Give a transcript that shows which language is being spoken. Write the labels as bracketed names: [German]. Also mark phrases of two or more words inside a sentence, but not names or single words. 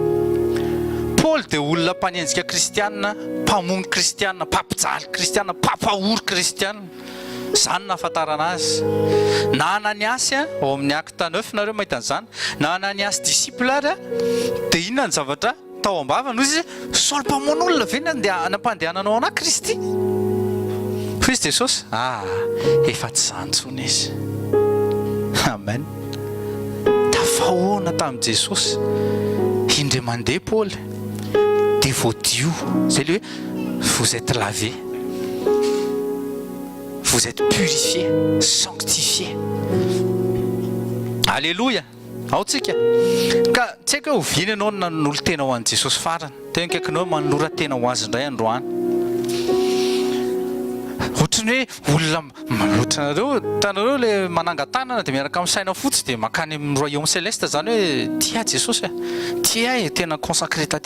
[Malagasy] dia olona mpanenjika kristianina mpamono kristianina mpampijaly kristianina mpampahory kristianina zany nahafantarana azy na Ananiasy ao amin'ny acte 9 nareo mahita an'izany na Ananiasy disciple ary dia inona ny zavatra tao ambavana izy Saul mpamono olona ve nampandehananao ana Kristy fa izy Jesosy efa tsy zany tsony izy amen tafahoana tamin'i Jesosy indray mandeha Paul dia voadio zay le hoe [French] vous êtes lavé vous êtes purifié sanctifié [Malagasy] alléluia ao tsika ka tsy haiko hoe oviny ianao nanolo tena ho an'i Jesosy farany tena kaikinao manolora tena ho azy indray androany ohatrany hoe olona ohatranareo tanareo le manangan-tanana dia miaraka amin'ny saina fotsy dia makany amin'ny [French] royaume céleste [Malagasy] zany hoe tia Jesosy tia tena consacré